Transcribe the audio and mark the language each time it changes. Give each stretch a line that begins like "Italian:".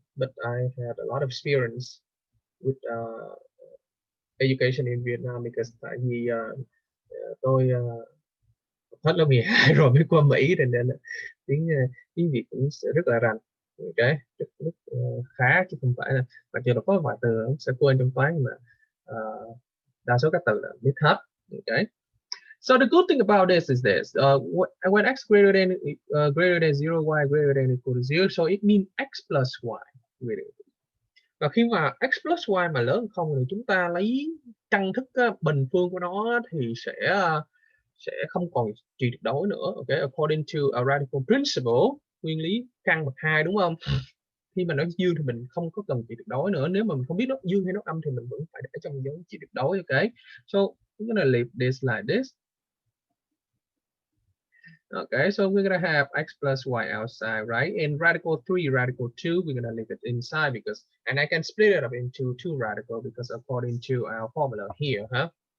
English: But I had a lot of experience with education in Vietnam because
Vietnamese: tại vì tôi hết lớp 12 rồi mới qua Mỹ, nên là tiếng Việt cũng sẽ rất là rành. Okay, rất khá chứ không phải là mặc dù là có vài từ sẽ quên trong toán, mà đa số các từ là biết hết. Okay.
English: So the good thing about this is this: when x greater than 0, y greater than equal to 0, so it means x plus y greater.
Vietnamese: Và khi mà
English: x plus y
Vietnamese: mà lớn hơn 0 thì chúng ta lấy căn thức bình phương của nó thì sẽ không còn trì tuyệt đối nữa.
English: Okay, according to a radical principle,
Vietnamese: nguyên lý căn bậc 2, đúng không? Khi mà nó dương thì mình không có cần trì tuyệt đối nữa. Nếu mà mình không biết nó dương hay nó âm thì mình vẫn phải để trong dấu trì tuyệt đối.
English: Okay, so we're gonna leave this like this. Okay, so we're gonna have x plus y outside, right? And radical 3, radical 2, we're gonna leave it inside because, and I can split it up into 2 radical because according to our formula here, huh?